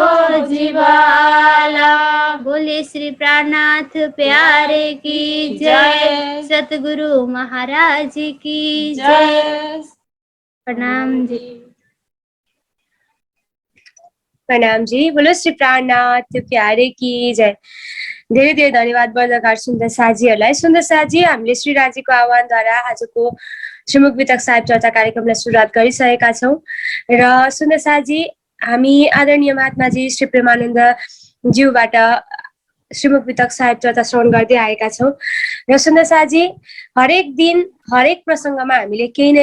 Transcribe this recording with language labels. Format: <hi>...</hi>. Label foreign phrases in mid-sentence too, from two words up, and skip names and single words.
<hi>बोले श्री प्राण प्राणनाथ प्यारे की जय। सतगुरु महाराज की जय। प्रणाम जी। प्रणाम जी। बोलो श्री प्राणनाथ प्यारे की जय।</hi> <ne>धेरै धेरै धन्यवाद वर्धकार सुन्दर साजीहरूलाई। सुन्दर साजी, हामीले श्री राजीको आह्वानद्वारा आजको श्रीमुख वितक साहिब चर्चा कार्यक्रमलाई सुरुवात गरिसकेका छौँ र सुन्दर साजी, हामी आदरणीय महात्माजी श्री प्रेमानन्द ज्यूबाट श्रीमुख वितक साहिब चर्चा श्रवण गर्दै आएका छौँ र सुन्दर साजी, हरेक दिन हरेक प्रसङ्गमा हामीले केही न</ne>